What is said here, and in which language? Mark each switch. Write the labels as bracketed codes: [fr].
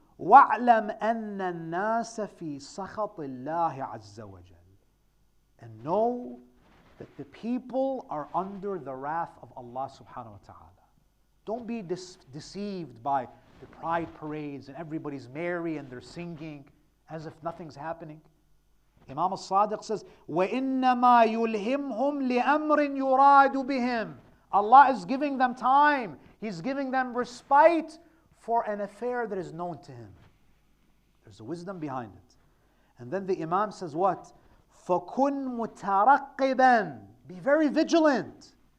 [ar] وَاعْلَمْ أَنَّ النَّاسَ فِي سَخَطِ اللَّهِ عَزَّ وَجَلْ. [en] And know that the people are under the wrath of Allah subhanahu wa ta'ala. Don't be deceived by the pride parades and everybody's merry and they're singing as if nothing's happening. Imam al-Sadiq says, [ar] وَإِنَّمَا يُلْهِمْهُمْ لِأَمْرٍ يُرَادُ بِهِمْ. [en] Allah is giving them time. He's giving them respite for an affair that is known to Him. There's a wisdom behind it. And then the Imam says what? [ar] فَكُنْ مُتَرَقِّبًا. [en] Be very vigilant.